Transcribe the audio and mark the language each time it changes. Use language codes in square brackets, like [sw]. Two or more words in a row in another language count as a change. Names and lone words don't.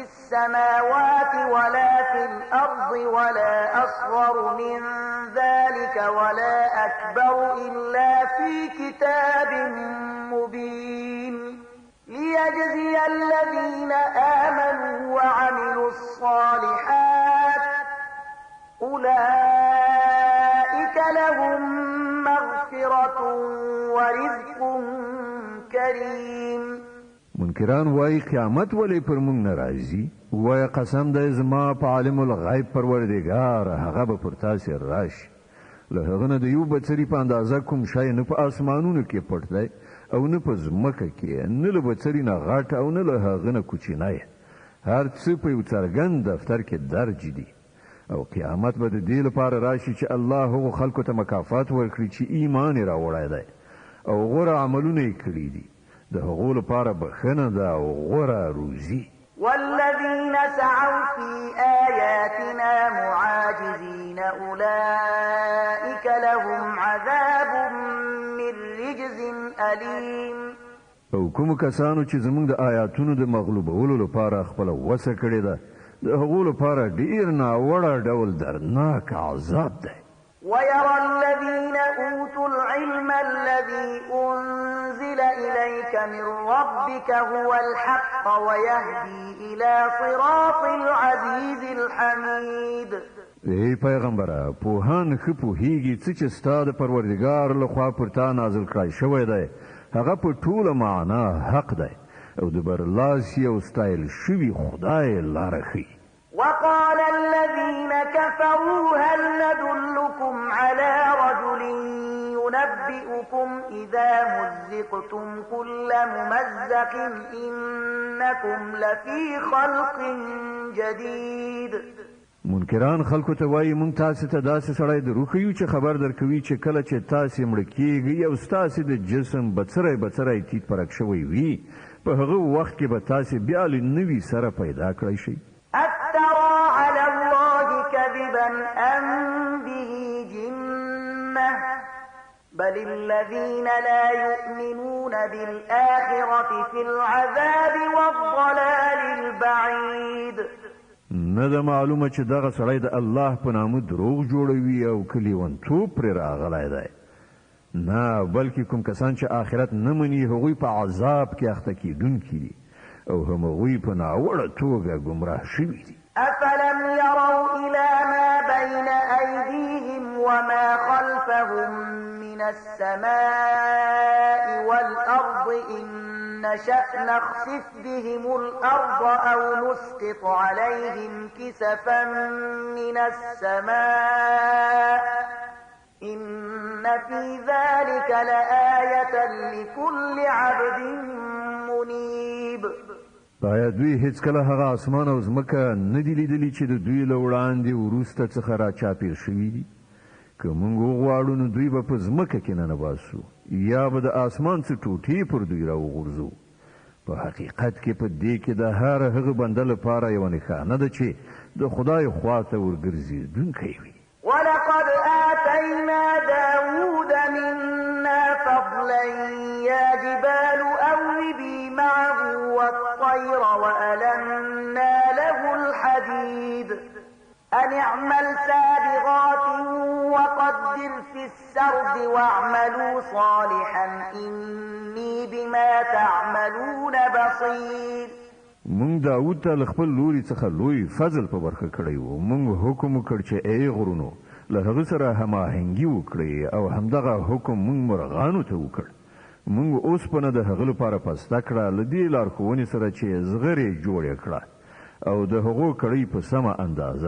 [ar] السماوات ولا في الأرض ولا أصغر من ذلك ولا أكبر إلا في كتاب مبين ليجزي الذين آمنوا وعملوا الصالحات أولئك لهم مغفرة ورزق كريم. [ps] منکران وای قیامت ولې پر موږ ناراضي؟ وای قسم د زما په عالم الغیب پروردگار هغه به پر تاسو راشي. له هغه نه د یو بڅری په اندازه کوم شای نه په اسمانونو کې پټ دی او نه په ځمکه کې، نه له بڅری نه غټ او نه له هغه نه کوچنی. هر څه په یو څرګند دفتر کې درج دي او قیامت به د دې لپاره راشي چې الله هغو خلکو ته مکافات ورکړي چې ایمان یې راوړی دی او غوره عملونه یې کړي دي. د هغو لپاره بخښنه ده او غوره روزي. [ar] والذين سعوا في آياتنا معاجزين أولئك لهم عذاب من رجز أليم. [ps] او کوم کسانو چې زموږ د آیاتونو د مغلوبولو لپاره خپل وسه کړې ده، د هغو لپاره ډیر ناوړه ډول درناک عذاب دی. [ar] ويرى الذين أوتوا العلم الذي أنزل إليك من ربك هو الحق ويهدي إلى صراط العزيز الحميد. [ps] ای پیغمبره، پوهان ښه پوهیږي څه چې ستا د پروردګار لخوا پر تا نازل کړی شوی دی، هغه په ټوله معنا حق دی او د برلاسي او ستایل شوي خدای لاره ښیي. [ar] وقال الذين كفروا هل ندلكم على رجل ينبئكم إذا مزقتم كل ممزق إنكم لفي خلق جديد. [ps] منکران خلکو ته وایي مونږ تاسو ته داسې سړی دروښیو چې خبر درکوي چې کله چې تاسې مړه کیږئ او ستاسې د جسم بڅری تیت پرک شوی وي په هغه وخت کې به تاسې بیا له نوي سره پیدا کړی شئ. [ar] افترى على الله كذبا أم به جنة بل الذين لا يؤمنون بالآخرة في العذاب والضلال البعيد. [ps] نه ده معلومه چې دغه سړی د الله په نامه دروغ جوړوي او کلیونتوب پرې راغلی دی. نه بلکې کوم کسان چې آخرت نه مني هغوی په عذاب کې اخته کیدونکي دي او همغوی په ناوړه توګه ګمراه شوي دي. [ar] أفلم يروا إلى ما بين أيديهم وما خلفهم من السماء والأرض إن نشأ نخسف بهم الأرض أو نسقط عليهم كسفا من السماء إن في ذلك لآية لكل عبد منيب. [ps] آیا دوی هیڅ کله هغه اسمان او ځمکه نه دي لیدلي چې د دوی له وړاندې وروسته څخه راچاپېر شوي دي؟ که موږ وغواړو نو دوی به په ځمکه کې ننباسو یا به د اسمان څه ټوټې پر دوی راوغورځو. په حقیقت کې په دې کې د هر هغه بنده لپاره یوه نښانه ده چې د خدای خواته ورګرځېدونکی وي. [ar] ولقد آتينا داود منا فضلا يا جبال أوبي معه والطير وألنا له الحديد أن اعمل سابغات وقدر في السرد واعملوا صالحا إني بما تعملون بصير. [ps] مونږ داود ته له خپل لوري څخه لوی فضل په برخه کړی و. مونږ حکم وکړ چې ای غرونو له هغه سره هماهنګي وکړئ او همدغه حکم مونږ مرغانو ته وکړ. مونږ اوسپنه د هغه لپاره پسته کړه له دې لارښوونې سره چې زغرې جوړې کړه او د هغو کړۍ په سمه اندازه.